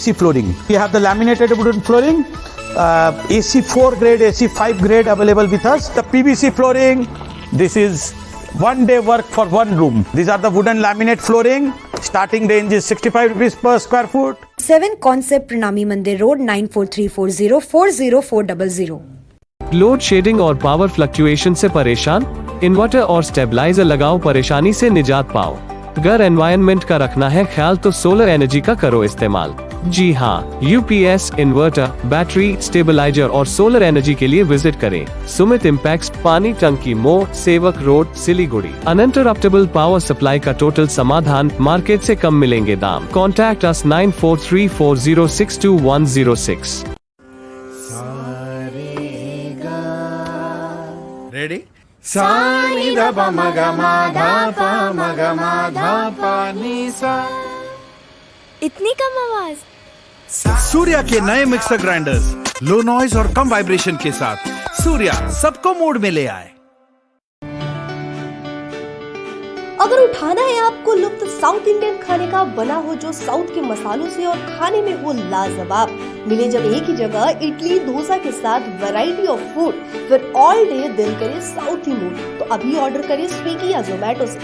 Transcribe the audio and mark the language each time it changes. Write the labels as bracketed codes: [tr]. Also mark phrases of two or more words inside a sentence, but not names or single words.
[en] We have the laminated wooden flooring AC 4 grade, AC 5 grade available with us. The PVC flooring, this is one day work for one room. These are the wooden laminate flooring. Starting range is 65 rupees per square foot. 7 Concept Pranami Mandir Road 9434040400. load shedding [hi] और [en] power fluctuation [hi] से परेशान? इन्वर्टर और स्टेबलाइजर लगाओ, परेशानी से निजात पाओ। घर एनवायरनमेंट का रखना है ख्याल तो [en] solar energy [hi] का करो इस्तेमाल। जी हाँ, [en] UPS, inverter, battery, stabilizer [hi] और [en] solar energy [hi] के लिए विजिट करें सुमित इम्पैक्स, पानी टंकी मोड़, सेवक रोड, सिलीगुड़ी। [en] uninterruptible power supply [hi] का टोटल समाधान, मार्केट से कम मिलेंगे दाम। [en] contact us [hi] 9434062106। रेडी? सानी दा पा म ग म धा पा म ग म धा पा नी सा। इतनी कम आवाज? सूर्या के नए [en] mixer grinders low noise [hi] और कम वाइब्रेशन के साथ सूर्या सबको मूड में ले आए। अगर उठाना है आपको लुत्फ [en] South Indian [hi] खाने का, बना हो जो साउथ के मसालों से और खाने में हो लाजवाब, मिले जब एक ही जगह इडली डोसा के साथ [en] variety of food, [hi] फिर [en] all day [hi] दिल करे [en] southy mood, [hi] तो अभी ऑर्डर करें स्विगी या जोमेटो से।